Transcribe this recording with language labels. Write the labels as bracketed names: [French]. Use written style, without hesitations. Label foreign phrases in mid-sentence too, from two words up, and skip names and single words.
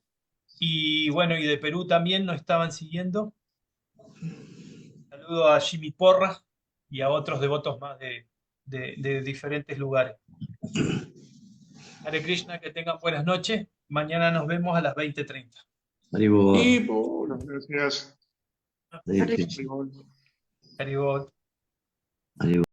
[Spanish] Y bueno, y de Perú también nos estaban siguiendo. Saludo a Jimmy Porras y a otros devotos más de diferentes lugares. Hare Krishna, que tengan buenas noches. Mañana nos vemos a las 20:30. Haribol. Y Gracias. Hare Hare Krishna. Haribol. Haribol. Haribol.